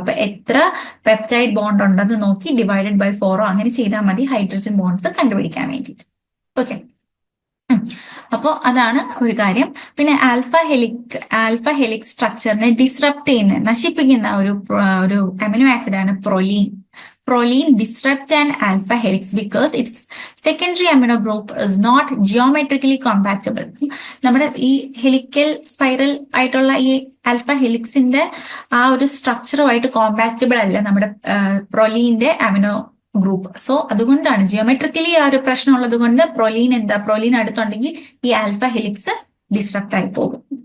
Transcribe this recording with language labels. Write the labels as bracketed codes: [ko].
[ml] അപ്പൊ എത്ര peptide bond ഉണ്ടെന്ന് നോക്കി ഡിവൈഡഡ് ബൈ 4 അങ്ങനെ ചെയ്താൽ മതി ഹൈഡ്രജൻ ബോണ്ട്സ് കണ്ടുപിടിക്കാൻ വേണ്ടിയിട്ട്. ഓക്കെ, അപ്പോൾ അതാണ് ഒരു കാര്യം. പിന്നെ ആൽഫ ഹെലിക്സ് സ്ട്രക്ചറിനെ ഡിസ്റപ്റ്റ് ചെയ്യുന്ന, നശിപ്പിക്കുന്ന ഒരു അമിനോ ആസിഡ് ആണ് പ്രൊലീൻ. [en] Proline disrupt an alpha helix because its secondary amino group is not geometrically compatible. [ml] നമ്മുടെ ഈ ഹെലിക്കൽ സ്പൈറൽ ആയിട്ടുള്ള ഈ ആൽഫ ഹെലിക്സിന്റെ ആ ഒരു സ്ട്രക്ചറുമായിട്ട് കോമ്പാറ്റബിൾ അല്ല നമ്മുടെ പ്രൊലീന്റെ അമിനോ ഗ്രൂപ്പ്. സോ അതുകൊണ്ടാണ് ജിയോമെട്രിക്കലി ആ ഒരു പ്രശ്നം ഉള്ളത് കൊണ്ട് പ്രൊലീൻ അടുത്തുണ്ടെങ്കിൽ ഈ ആൽഫ ഹെലിക്സ് ഡിസ്റപ്റ്റ് ആയി പോകും.